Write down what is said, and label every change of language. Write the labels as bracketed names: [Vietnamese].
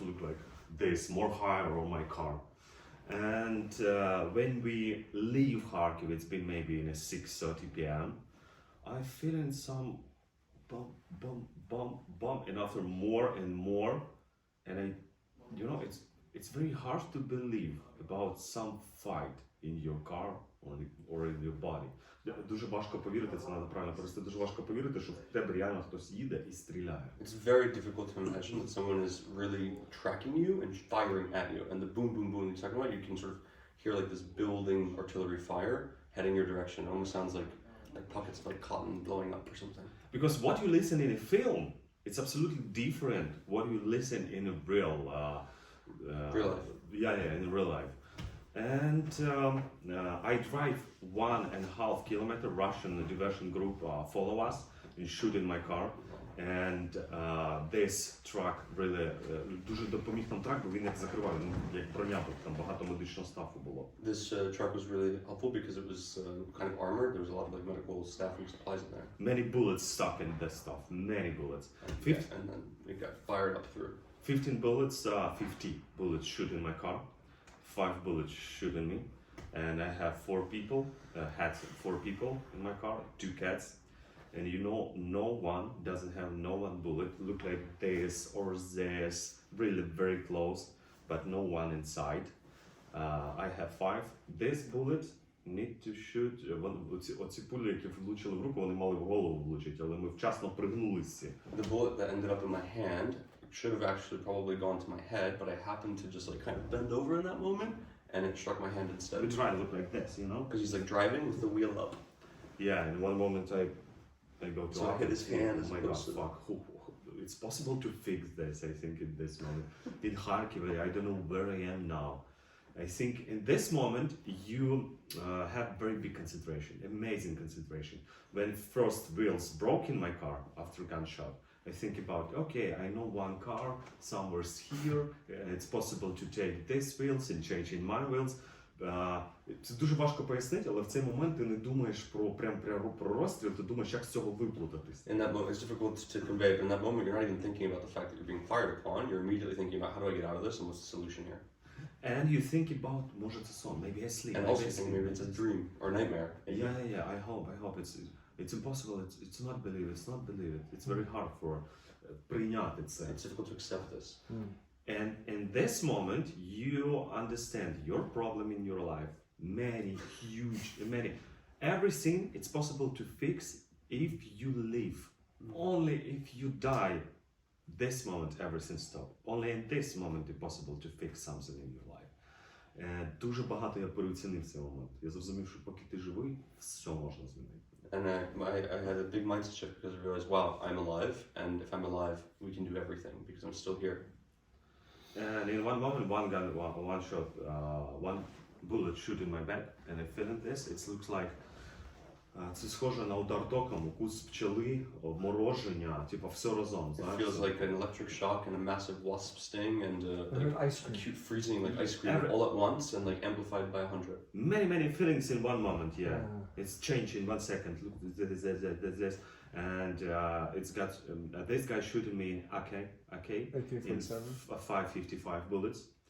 [English] Look like this, more higher on my car. And when we leave Kharkiv, it's been maybe in 6:30 p.m. I feel in some bump, bump, bump, bump, and after more and more, and I, you know, it's very hard to believe about some fight in your car or in your body. [Ukrainian] Дуже важко повірити, це треба правильно перевести, дуже важко повірити, що в тебе реально хтось їде і стріляє. [English] It's very difficult to imagine that someone is really tracking you and firing at you. And the boom, boom, boom you're talking about, you can sort of hear like this building artillery fire heading your direction. It almost sounds like pockets of like cotton blowing up or something. Because what you listen in a film, it's absolutely different what you listen in a real Real life. Yeah, in real life. And I drive 1.5 kilometer. Russian diversion group follow us and shoot in my car. And this truck really [Ukrainian] дуже допоміг нам трак, бо він як закривав, як броня, там багато медичного стафу було. [English] This truck was really helpful because it was kind of armored. There was a lot of like medical staff and supplies in there. Many bullets stuck in this stuff. Many bullets. And then it got fired up through. 15 bullets, 50 bullets shoot in my car, 5 bullets shoot in me, and I have 4 people, had 4 people in my car, 2 cats, and you know, no one doesn't have no one bullet, look like this or this, really very close, but no one inside. I have 5. This bullet need to shoot, [Ukrainian] оці пулі, які влучили в руку, вони мали в голову влучити, але ми вчасно пригнулися. [English] The bullet that ended up in my hand should have actually probably gone to my head, but I happened to just like kind of bend over in that moment, and it struck my hand instead. We try to look like this, you know? Because he's like driving with the wheel up. Yeah, in one moment I go to So I hit his hand as oh my god, opposed to- fuck. It's possible to fix this, I think, in this moment. In Kharkiv, I don't know where I am now. I think in this moment, you have very big concentration, amazing concentration. When first wheels broke in my car after gunshot, I think about, okay, I know one car, somewhere's here, it's possible to take these wheels and change in my wheels. [Ukrainian] Це дуже важко пояснити, але в цей момент ти не думаєш про розстріл, ти думаєш, як з цього виплутатись. [English] In that moment, it's difficult to convey, but in that moment, you're not even thinking about the fact that you're being fired upon. You're immediately thinking about how do I get out of this and what's the solution here. And you think about, [Ukrainian] може це сон, [English] maybe I sleep. And maybe also I think sleep. maybe it's a dream or a nightmare. Yeah, I hope it's impossible, it's not believe it. It's very hard for [Ukrainian] прийняти це. [English] It's difficult to accept this. And in this moment, you understand your problem in your life. Many. Everything it's possible to fix if you live. Only if you die, this moment everything stops. Only in this moment it's possible to fix something in your life. [Ukrainian] Дуже багато я переоцінив цей момент. Я зрозумів, що поки ти живий, все можна змінити. [English] And I had a big mindset shift because I realized, wow, I'm alive, and if I'm alive, we can do everything because I'm still here. And in one moment, one shot, one bullet shoot in my back, and I feel in this. It looks like [Ukrainian] це схоже на удар током, укус пчели, обмороження, типа все разом. [English] It feels like an electric shock and a massive wasp sting and like Ice cream. acute freezing, like ice cream all at once and like amplified by 100. Many feelings in one moment. Yeah, it's changed in 1 second. Look, this, and it's got this guy shooting me in AK in 5.55 bullets.